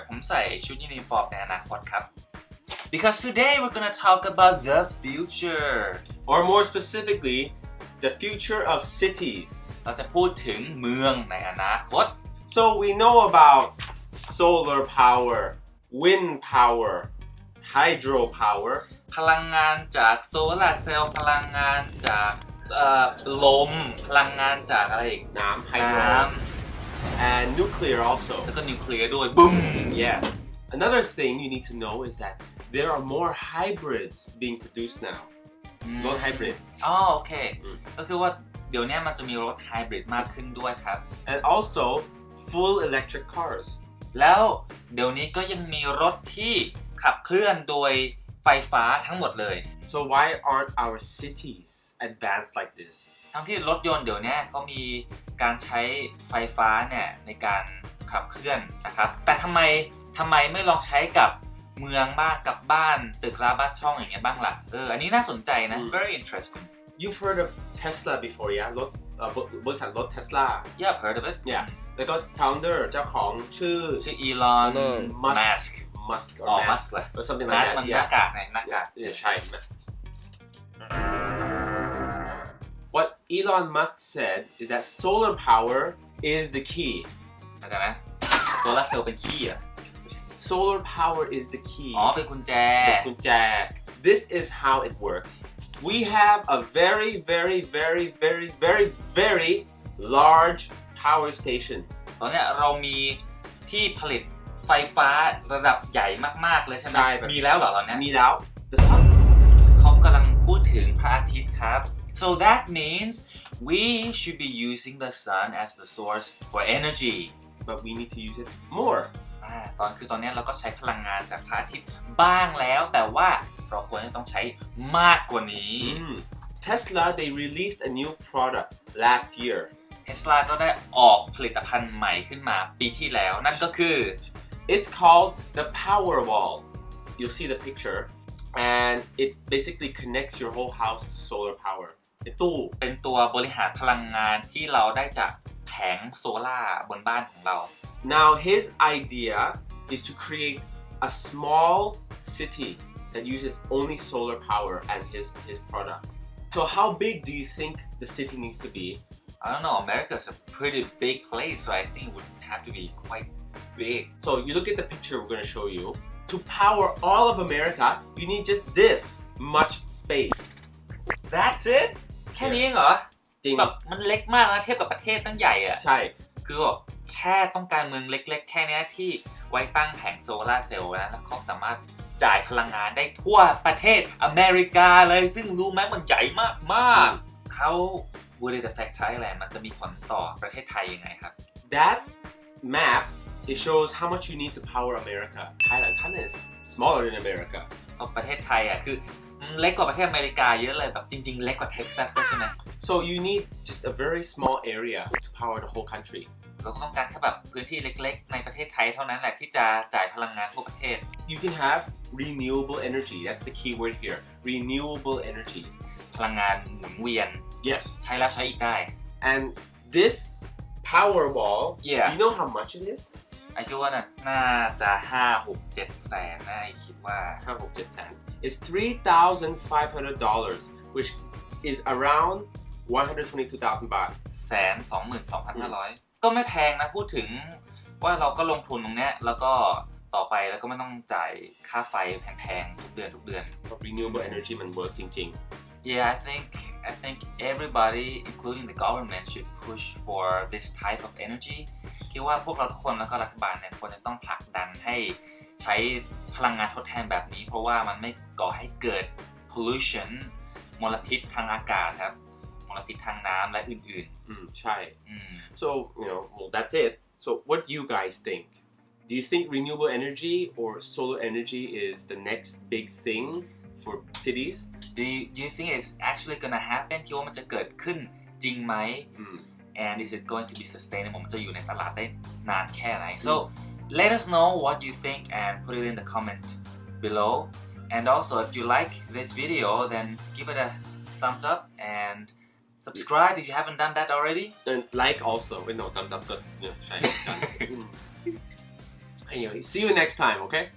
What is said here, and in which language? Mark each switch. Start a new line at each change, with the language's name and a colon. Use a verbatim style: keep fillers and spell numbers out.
Thai: ผมใส่ชุดยูนิฟอร์มในอนาคตครับ
English: Because today we're gonna talk about the future, or more specifically, the future of cities.
Thai: เราจะพูดถึงเมืองในอนาคต
English: So we know about solar power, wind power, hydro power.
Thai: พลังงานจากโซลาร์เซลล์พลังงานจากเอ่อลมพลังงานจากอะไรอีก น้ำ
English: hydro and nuclear also.
Thai: แล้วก็นิวเคลียร์ด้วยบึ้ม
English: Yes. Another thing you need to know is that there are more hybrids being produced now. Not hybrid.
Thai: อ๋อโอเคก็คือว่าเดี๋ยวนี้มันจะมีรถไฮบริดมากขึ้นด้วยครับ
English: And also full electric cars
Thai: แล้วเดี๋ยวนี้ก็ยังมีรถที่ขับเคลื่อนโดยไฟฟ้าทั้งหมดเลย
English: So why aren't our cities advanced like this
Thai: ทั้งที่รถยนต์เดี๋ยวนี้เขามีการใช้ไฟฟ้าเนี่ยในการขับเคลื่อนนะครับแต่ทำไมทำไมไม่ลองใช้กับเมืองบ้างกับบ้านตึกราบ้านช่องอย่างเงี้ยบ้างล่ะเอออันนี้น่าสนใจนะ
English: Very interesting You've heard of Tesla before yeah
Thai: รถเอ่อบริษัทรถ
English: Tesla Yeah I've heard of it
Thai: Yeahแล้วก็ founder เจ้าของชื่อ ชื่อ Elon
English: Musk Musk or Musk เลย or something like that
Thai: มันหน้ากากไงหน้ากาก เนี่ยใช่ไหม
English: What Elon Musk said is that solar power is the key
Thai: แล้วกันนะ solar cell เป็น key อ่ะ
English: Solar power is the key
Thai: อ๋อเป็นกุญแจ เป็นกุญแจ
English: This is how it works We have a very very very very very very large power station
Thai: ตอนนี้เรามีที่ผลิตไฟฟ้าระดับใหญ่มากๆเลยใช่ไหม ใช่ มีแล้วเหรอตอนนี้ มีแล้ว
English: The sun
Thai: เขากำลังพูดถึงพระอาทิตย์ครับ
English: So that means we should be using the sun as the source for energy but we need to use it more
Thai: อ่าตอนคือตอนนี้เราก็ใช้พลังงานจากพระอาทิตย์บ้างแล้วแต่ว่าเราควรจะต้องใช้มากกว่านี้ mm.
English: Tesla they released a new product last year
Thai: Tesla ก็ได้ออกผลิตภัณฑ์ใหม่ขึ้นมาปีที่แล้วนั่นก็คือ
English: It's called the Powerwall You'll see the picture and it basically connects your whole house to solar power
Thai: เป็นตู้ เป็นตัวบริหารพลังงานที่เราได้จากแผงโซล่าบนบ้านของเรา
English: Now his idea is to create a small city that uses only solar power and his his product So how big do you think the city needs to be? I don't know, America's a pretty big place, so I think it would have to be quite big. So you look at the picture we're going to show you. To power all of America, you need just this much space. That's it?
Thai: แค่นี้เองเหรอ จริง แบบมันเล็กมากนะเทียบกับประเทศตั้งใหญ่อ่ะ ใช่ คือแบบแค่ต้องการเมืองเล็กๆแค่นี้ที่ไว้ตั้งแผงโซลาร์เซลล์นะแล้วเขาสามารถจ่ายพลังงานได้ทั่วประเทศอเมริกาเลยซึ่งรู้ไหมมันใหญ่มากๆเขา
English: Would it affect Thailand?
Thai: มันจะมีผลต่อประเทศไทยยังไงครับ
English: That map it shows how much you need to power America. Thailand, Thailand is smaller than America.
Thai: เอาประเทศไทยอ่ะคือเล็กกว่าประเทศอเมริกาเยอะเลยแบบจริงๆเล็กกว่าเท็กซัสด้วยใช่ไหม
English: So you need just a very small area to power the whole country.
Thai: เราต้องการแค่แบบพื้นที่เล็กๆในประเทศไทยเท่านั้นแหละที่จะจ่ายพลังงานทั่วประเทศ
English: You can have renewable energy. That's the key word here. Renewable energy.
Thai: พลังงานหมุนเวียน
English: Yes.
Thai: ใช้แล้วใช้อีกได้
English: And this power wall, yeah. do you know how much it is?
Thai: ไอ้คิดว่าน่าจะ ห้าหกเจ็ด แสนนะไอ้คิดว่า ห้าหกเจ็ด แสน
English: It's three thousand five hundred dollars, which is around one hundred twenty-two thousand baht.
Thai: แสน สองหมื่นสองพันห้าร้อย ก็ไม่แพงนะพูดถึงว่าเราก็ลงทุนตรงเนี้ยแล้วก็ต่อไปแล้วก็ไม่ต้องจ่ายค่าไฟแพงๆทุกเดือนทุกเดือน Renewable energy มัน work จริงๆ
English: Yeah, I think I think everybody, including the government, should push for this type of energy.
Thai: คิดว่าพวกเราทุกคนแล้วก็รัฐบาลเนี่ยควรจะต้องผลักดันให้ใช้พลังงานทดแทนแบบนี้เพราะว่ามันไม่ก่อให้เกิด pollution มลพิษทางอากาศครับมลพิษทางน้ำและอื่นๆ อืมใช่
English: So you know, well, that's it. So what do you guys think? Do you think renewable energy or solar energy is the next big thing? for cities do you, do you think it's actually going to happen
Thai: คิดว่ามันจะเกิดขึ้นจริงไหม mm.
English: and is it going to be sustainable
Thai: มันจะอยู่ในตลาดได้นานแค่ไหน
English: so Let us know what you think and put it in the comment below. And also, if you like this video, then give it a thumbs up and subscribe if you haven't done that already. And like also. Wait, no, thumbs up. Good. No, shine. Anyway, see you next time, okay?